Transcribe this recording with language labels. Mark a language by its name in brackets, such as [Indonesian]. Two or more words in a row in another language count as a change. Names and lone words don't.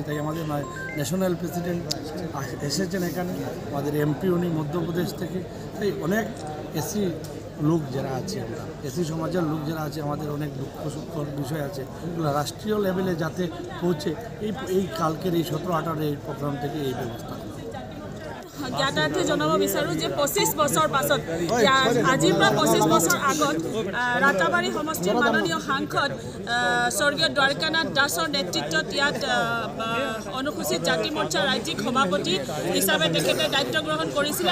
[Bangla] তাই আমাদের [English] national president [Bangla] এসেছেন এখানে, আমাদের এমপি উনি মধ্যপ্রদেশ থেকে। তাই অনেক এসি লোক যারা আছে, আমরা এসি সমাজের লোক যারা আছে, আমাদের অনেক দুঃখ সুখর বিষয় আছে, এগুলো রাষ্ট্রীয় লেভেলে যাতে পৌঁছে এই কালকের এই 17-18 এই প্রোগ্রাম থেকে এই ব্যবস্থা। [Assamese] জ্ঞাতাৰ্থে জনাব বিচাৰোঁ যে 25 বছৰ পাছত, আজিৰ পৰা 25 বছৰ আগত ৰাতাবাৰী সমষ্টিৰ মাননীয় সাংসদ স্বৰ্গীয় দ্বাৰকানাথ দাসৰ নেতৃত্বত ইয়াত অনুসূচিত জাতি মৰ্চাৰ ৰাজ্যিক সভাপতি হিচাপে তেখেতে দায়িত্ব গ্ৰহণ কৰিছিলে।